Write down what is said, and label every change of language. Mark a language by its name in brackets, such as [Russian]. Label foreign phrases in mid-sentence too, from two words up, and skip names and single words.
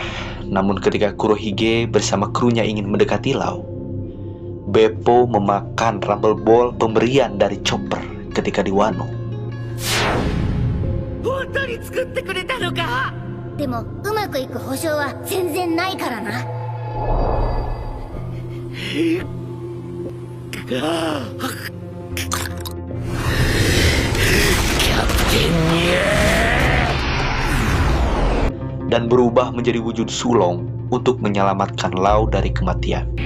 [Indonesian] namun ketika Kurohige bersama krunya ingin mendekati Lau, Beppo memakan Rumble Ball pemberian dari Chopper ketika di Wano. [Japanese] でもうまくいく保証は全然ないからな。 [Indonesian] Dan berubah menjadi wujud sulong untuk menyelamatkan Lau dari kematian.